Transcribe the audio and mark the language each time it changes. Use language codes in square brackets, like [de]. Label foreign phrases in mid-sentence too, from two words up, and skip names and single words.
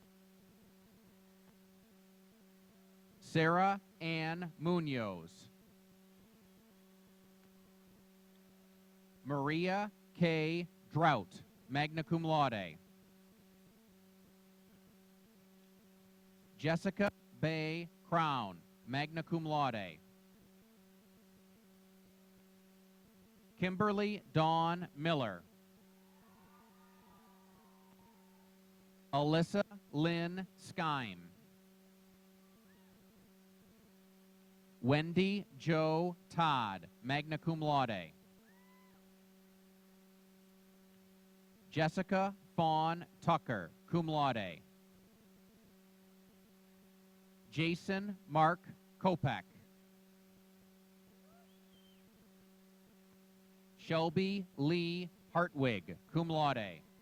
[en] Sarah Ann Munoz. Maria K. Drought, [la] magna cum laude. [en] Jessica Bay Crown, [la] magna cum laude. [en] Kimberly Dawn Miller. Alyssa Lynn Skeim. Wendy Jo Todd, [la] magna cum laude. [en] Jessica Fawn Tucker, [la] cum laude. [en] Jason Mark Kopek. Shelby Lee Hartwig, [la] cum laude.